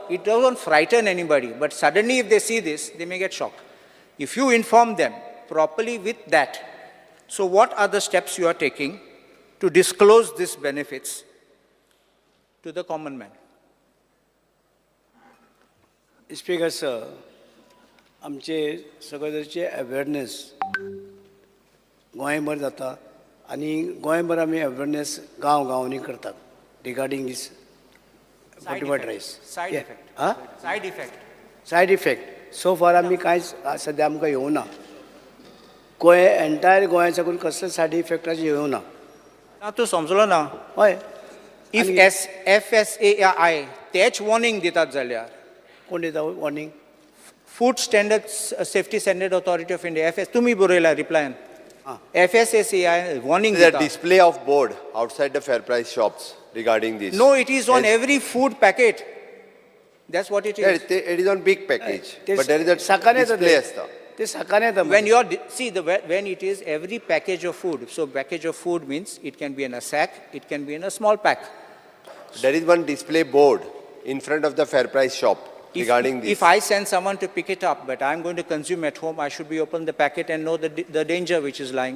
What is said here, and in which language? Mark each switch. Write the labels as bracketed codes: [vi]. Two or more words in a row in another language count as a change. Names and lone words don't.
[en] It doesn't frighten anybody, but suddenly if they see this, they may get shocked. If you inform them properly with that, so what are the steps you are taking to disclose these benefits to the common man? speaker sir, [kok] आमचे सगळ्यांचे अवेअरनेस गोंयभर जाता आनी गोंयभर आमी अवेअरनेस गांवांनी करतात [en] regarding this fortified rice. Side effect. हां Side effect. side effect so far [kok] आमी कांयच सद्या आमकां येवना. गोंय एंटायर गोंया साकून कसले सायड इफेक्टाचे येवना. ना तूं समजलो ना. हय If FSAI तेच वॉर्निंग दितात जाल्यार कोण दिता वॉर्निंग? फूड स्टँडर्ड सेफ्टी स्टँडर्ड ऑथॉरिटी ऑफ इंडिया तुमी बरयला रिप्लायन FSAI वॉर्निंग [en] There is a [kok] दिता. [en] display of board outside the fair price shops regarding this. No, it is on Yes. every food packet. That's what it Yeah, is. it is on big package, [kok] ते [en] but there is a [kok] सकाळी येता [en] display [kok] ते. असता. ते सकाळी येता [en] When you are see when it is every package of food. So package of food means it can be in a sack, it can be in a small pack. There is one display board in front of the fair price shop regarding this. If I send someone to pick it up, but I'm going to consume at home, I should be open the packet and know the danger which is lying.